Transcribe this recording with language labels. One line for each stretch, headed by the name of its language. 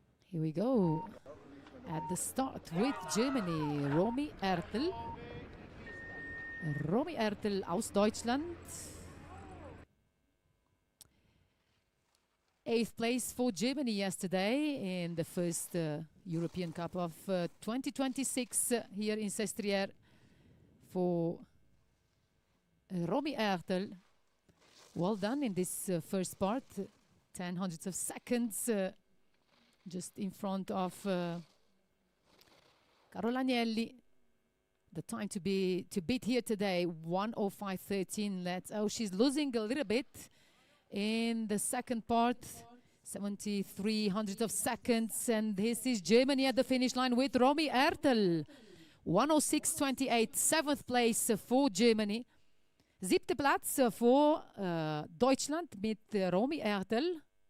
English: Here we go. At the start with Germany, Romy Ertel.
German: Romy Ertel aus Deutschland.
English: 8th place for Germany yesterday in the first European Cup of 2026 here in Sestriere for Romy Ertel. Well done in this first part, 10 hundredths of seconds just in front of Carola Agnelli. The time to beat here today, 1:05.13. She's losing a little bit in the second part, 73 hundredths of seconds, and this is Germany at the finish line with Romy Ertel. 1:06.28, 7th place for Germany. 7.
German: Platz für Deutschland mit Romy Ertel.